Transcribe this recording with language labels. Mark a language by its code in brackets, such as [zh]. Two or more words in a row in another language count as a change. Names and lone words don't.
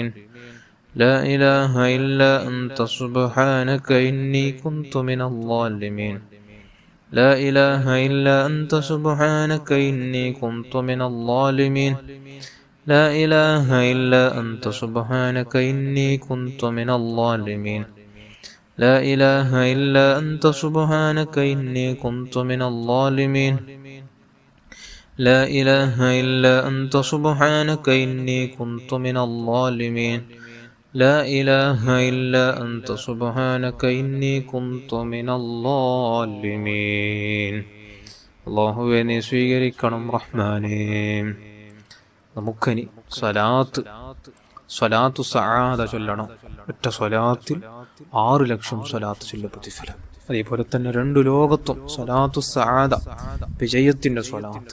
[ar] لا إله إلا أنت سبحانك إني كنت من الظالمين لا إله إلا أنت سبحانك إني كنت من الظالمين لا إله إلا أنت سبحانك إني كنت من الظالمين لا إله إلا أنت سبحانك إني كنت من الظالمين لا إله إلا أنت سبحانك إني كنت من الظالمين لا إله إلا أنت سبحانك إني كنت من الظالمين [ml] അല്ലാഹുവേ നീ സ്വീകരിക്കണം റഹ്മാനേ. നമുക്കനി സ്വലാത്തു സആദ ചൊല്ലണം. ഒറ്റ സ്വലാത്തിൽ 6 ലക്ഷം സ്വലാത്ത് ചൊല്ല പ്രതിഫലം. അതേപോലെ തന്നെ 2 ലോകത്തും സ്വലാത്തു സആദ വിജയത്തിന്റെ സ്വലാത്ത്.